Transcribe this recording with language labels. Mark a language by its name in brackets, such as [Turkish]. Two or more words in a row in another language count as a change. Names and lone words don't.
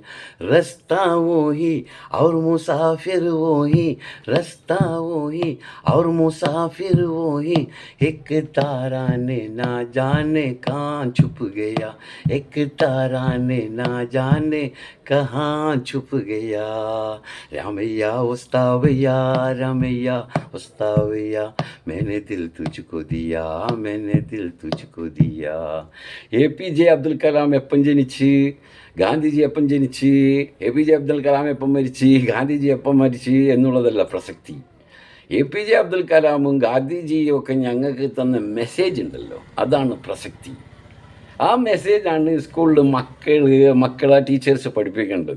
[Hindi] रास्ता वही और मुसाफिर वही, रास्ता वही और मुसाफिर वही, एक तारा ने ना जाने कहाँ छुप गया, एक तारा ने ना जाने कहाँ छुप गया। रामैया उस्तावैया, रामैया उस्तावैया, मैंने दिल तुझको दिया, मैंने दिल तुझको दिया. [Malayalam] APJ അബ്ദുൽ കലാം എപ്പം ജനിച്ച്, ഗാന്ധിജി എപ്പം ജനിച്ച്, APJ അബ്ദുൽ കലാം എപ്പം മരിച്ച്, ഗാന്ധിജി എപ്പം മരിച്ച് എന്നുള്ളതല്ല പ്രസക്തി. APJ അബ്ദുൽ കലാമും ഗാന്ധിജിയും ഒക്കെ ഞങ്ങൾക്ക് തന്ന മെസ്സേജ് ഉണ്ടല്ലോ, അതാണ് പ്രസക്തി. ആ മെസ്സേജാണ് സ്കൂളിൽ മക്കളെ ടീച്ചേഴ്സ് പഠിപ്പിക്കേണ്ടത്.